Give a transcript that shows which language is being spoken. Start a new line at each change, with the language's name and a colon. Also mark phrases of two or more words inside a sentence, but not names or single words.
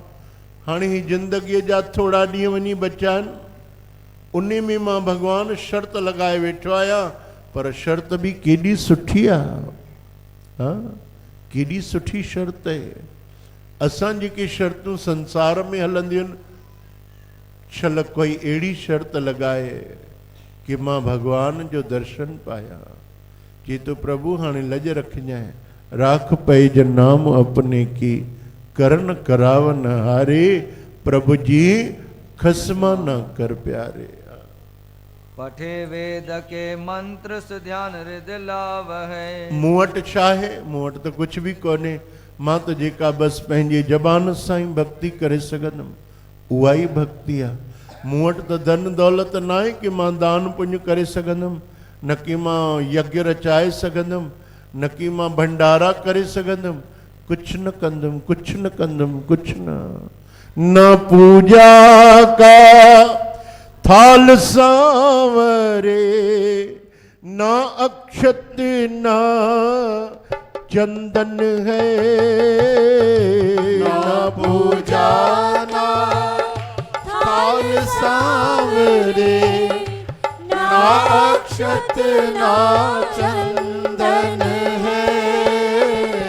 Sindhi: हाणे ही ज़िंदगीअ जा थोरा ॾींहं वञी बचिया आहिनि, उन में मां भगवान शर्त लॻाए वेठो आहियां, पर शर्त बि केॾी सुठी आहे, हा केॾी सुठी शर्त आहे। असां जेके शर्तूं संसार में हलंदियूं आहिनि, छल कोई अहिड़ी शर्त लॻाए कि मां भगवान जो दर्शन पायां। चई तो प्रभु हाणे लज रखजांइ,
Hindi: राख पैज नाम अपने की, करन करावन हारे, प्रभु जी खसमा न कर प्यारे। पठे वेद के मंत्र से ध्यान हृदय लावै।
Sindhi: मूं वटि छा आहे? मूं वटि त कुझु बि कोन्हे। मां त जेका बसि पंहिंजी ज़बान सां ई भक्ति करे सघंदुमि, उहा ई भक्ति आहे। मूं वटि त धन दौलत न आहे कि मां दान पुण्य करे सघंदुमि, न कि मां यज्ञ रचाए सघंदुमि, न कि मां भंडारा करे सघंदुमि। कुझु न कंदुमि, कुझु न कंदुमि,
Hindi: कुझु न पूजा का थाल सांवरे, ना अक्षत ना चंदन है, ना पूजा ना थाल सांवरे, ना अक्षत ना चंदन है।